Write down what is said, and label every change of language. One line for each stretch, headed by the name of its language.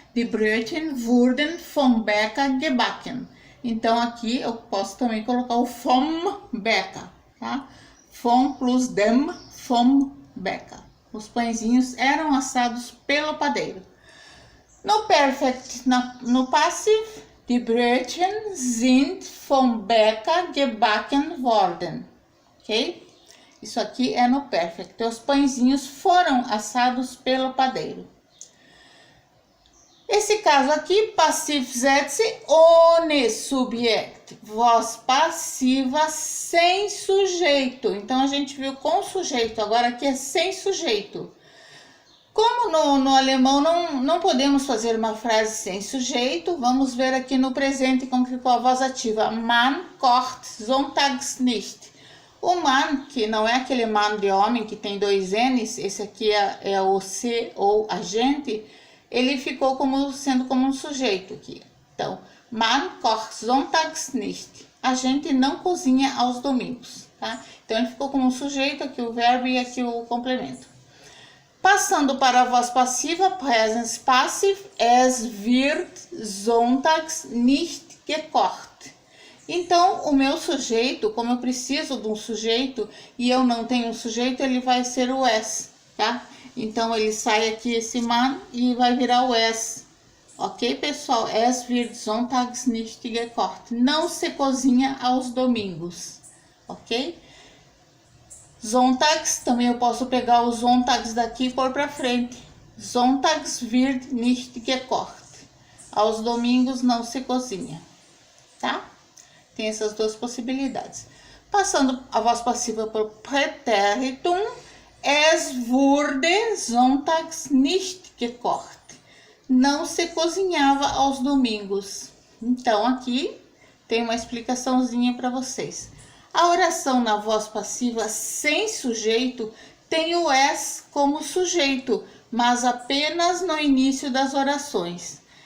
German: Die Brötchen wurden vom Bäcker gebacken.
Portuguese: Então, aqui eu posso também colocar o vom Bäcker, tá?
German: Vom plus dem, vom Bäcker.
Portuguese: Os pãezinhos eram assados pelo padeiro. No Perfect, no
German: Passiv, die Brötchen sind vom Bäcker gebacken worden. Ok?
Portuguese: Isso aqui é no perfect. Os pãezinhos foram assados pelo padeiro. Esse caso aqui,
German: passiv setze ohne Subjekt,
Portuguese: voz passiva sem sujeito. Então, a gente viu com sujeito, agora aqui é sem sujeito. Como no alemão não podemos fazer uma frase sem sujeito, vamos ver aqui no presente como ficou a voz ativa.
German: Man kocht sonntags nicht.
Portuguese: O man, que não é aquele man de homem que tem dois N's, esse aqui é o se ou agente, ele ficou sendo como um sujeito aqui. Então,
German: man kocht sonntags nicht.
Portuguese: A gente não cozinha aos domingos, tá? Então, ele ficou como um sujeito, aqui o verbo e aqui o complemento. Passando para a voz passiva,
German: Präsens Passiv, es wird sonntags nicht gekocht.
Portuguese: Então, o meu sujeito, como eu preciso de um sujeito e eu não tenho um sujeito, ele vai ser o es, tá? Então, ele sai aqui esse man e vai virar o es. Ok, pessoal?
German: Es wird sonntags nicht gekocht.
Portuguese: Não se cozinha aos domingos, ok? Sonntags, também eu posso pegar os sonntags daqui e pôr para frente.
German: Sonntags wird nicht gekocht.
Portuguese: Aos domingos não se cozinha, tá? Tem essas duas possibilidades. Passando a voz passiva por
German: Präteritum, es wurde sonntags nicht gekocht.
Portuguese: Não se cozinhava aos domingos. Então, aqui tem uma explicaçãozinha para vocês. A oração na voz passiva sem sujeito tem o es como sujeito, mas apenas no início das orações.